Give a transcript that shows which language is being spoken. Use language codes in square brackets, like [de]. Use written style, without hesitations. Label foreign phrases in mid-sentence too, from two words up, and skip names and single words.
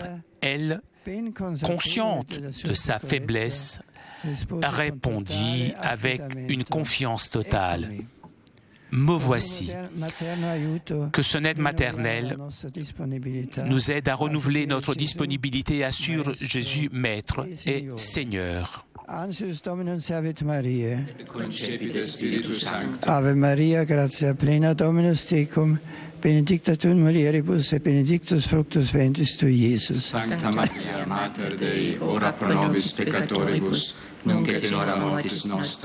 [fr] Elle, consciente de sa faiblesse, répondit avec une confiance totale. Me voici. Que son aide maternelle nous aide à renouveler notre disponibilité et assure Jésus Maître et Seigneur. [la] Ave Maria, gratia plena, Dominus tecum, benedicta tu in mulieribus et benedictus fructus ventris tui, Iesus. Sancta Maria, Mater Dei, ora pro nobis peccatoribus, nunc et in hora mortis nostre.